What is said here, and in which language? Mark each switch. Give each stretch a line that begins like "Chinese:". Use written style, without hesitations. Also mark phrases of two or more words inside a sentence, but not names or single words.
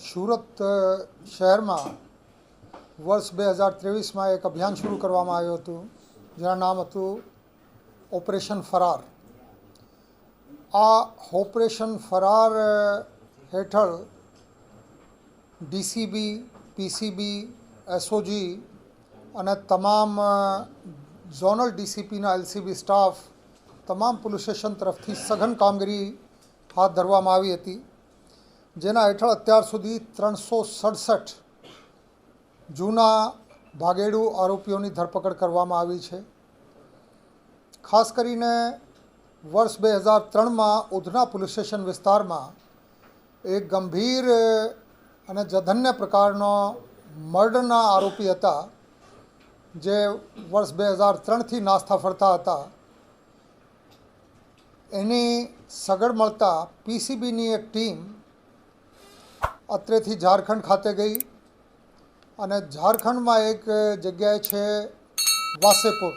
Gujarati: સુરત શહેર મેં વર્ષ 2023 મેં એક અભિયાન શરૂ કરવામાં આવ્યું હતું જેનું નામ હતું ઓપરેશન ફરાર। આ ઓપરેશન ફરાર હેઠળ ડીસીબી, પીસીબી, એસઓજી અને તમામ ઝોનલ ડીસીપીના એલસીબી સ્ટાફ તમામ પોલીસ સ્ટેશન તરફથી સઘન કામગીરી હાથ ધરવામાં આવી હતી, જેના હેઠળ અત્યાર સુધી 367 જૂના ભાગેડુ આરોપીઓની ધરપકડ કરવામાં આવી છે। ખાસ કરીને વર્ષ 2003 મેં ઉધના પોલીસ સ્ટેશન વિસ્તાર મેં એક ગંભીર અને જઘન્ય પ્રકારનો મર્ડરના આરોપી હતા, જે વર્ષ 2003 થી નાસતા ફરતા હતા। એની સગડ મળતા પીસીબીની એક ટીમ અત્રેથી ઝારખંડ ખાતે ગઈ અને ઝારખંડ મેં એક જગ્યાએ છે વાસેપુર।